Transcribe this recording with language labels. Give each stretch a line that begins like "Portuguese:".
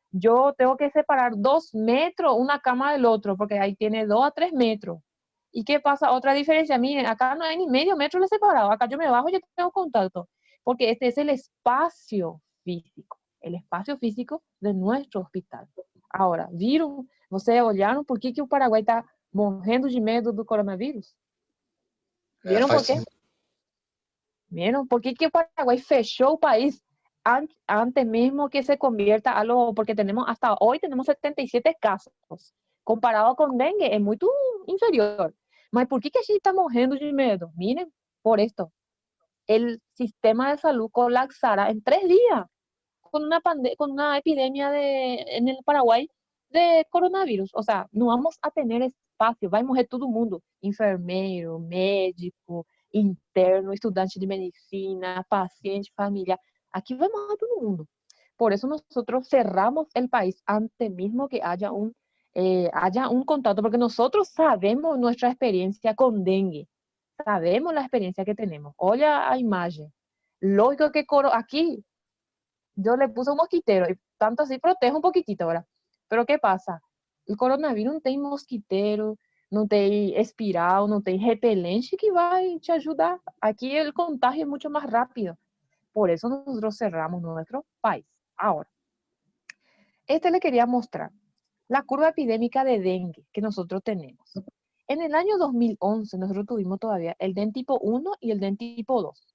Spanish: Yo tengo que separar 2 metros una cama del otro, porque ahí tiene 2 a 3 metros. ¿Y qué pasa? Otra diferencia, miren, acá no hay ni medio metro de separado, acá yo me bajo y yo tengo contacto, porque este es el espacio físico de nuestro hospital.
Portuguese: Ahora, viram, vocês olharam por que o Paraguai está morrendo de medo do coronavírus?
Spanish: ¿Vieron por qué? ¿Vieron? ¿Por qué o Paraguay fechó el país antes mismo que se convierta a algo? Porque hasta hoy tenemos 77 casos. Comparado con dengue, es muy inferior.
Portuguese: Mas por que a gente está morrendo de medo?
Spanish: Miren, por esto. El sistema de salud colapsará en 3 días con una epidemia en el Paraguay de coronavirus. O sea, no vamos a tener espacio,
Portuguese: vai morrer todo mundo. Enfermeiro, médico, interno, estudante de medicina, paciente, familiar. Aquí vai morrer todo mundo.
Spanish: Por eso nosotros cerramos el país antes mismo que haya un contacto, porque nosotros sabemos nuestra experiencia con dengue. Sabemos la experiencia que tenemos.
Portuguese: Olha a imagen.
Spanish: Lógico que aquí yo le puse un mosquitero y tanto así protege un poquitito ahora. Pero ¿qué pasa? El coronavirus no tem mosquitero, no tem espiral, no tem repelente que vai te ayudar. Aquí el contagio es mucho más rápido. Por eso nosotros cerramos nuestro país. Ahora, le quería mostrar la curva epidémica de dengue que nosotros tenemos. En el año 2011 nosotros tuvimos todavía el DEN tipo 1 y el DEN tipo 2.